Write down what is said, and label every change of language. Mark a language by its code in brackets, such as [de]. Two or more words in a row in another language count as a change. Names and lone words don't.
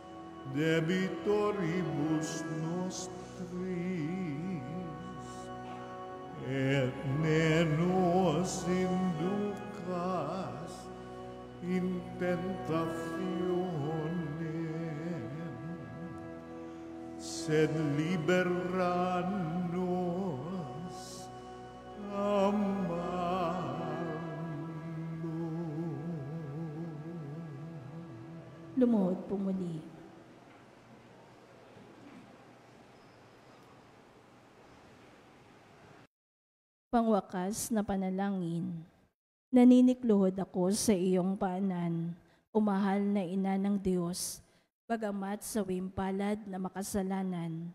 [la] debitoribus nostris, et ne nos inducas in tentationem, sed libera nos a malo. [tl] Lumuhod po muli. Pangwakas na panalangin. Naninikluhod ako sa iyong paanan, o mahal na ina ng Diyos, bagamat sa wimpalad na makasalanan.